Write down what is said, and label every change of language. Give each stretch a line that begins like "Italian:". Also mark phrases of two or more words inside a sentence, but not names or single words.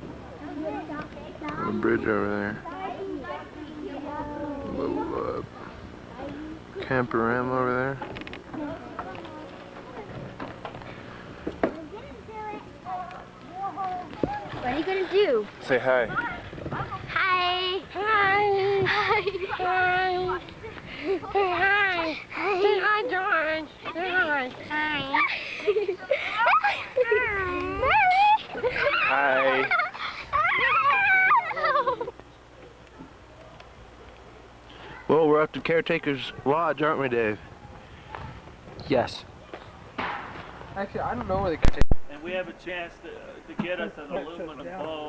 English: A bridge over there. Little camperama over there. What are you going to do? Say hi. Hi. Hi. Hi. Hi. Hi. Say hi, George. Say hi. Hi. Hi. Well, we're up to Caretaker's Lodge, aren't we, Dave? Yes. Actually, I don't know where the And we have a chance to get us an aluminum boat.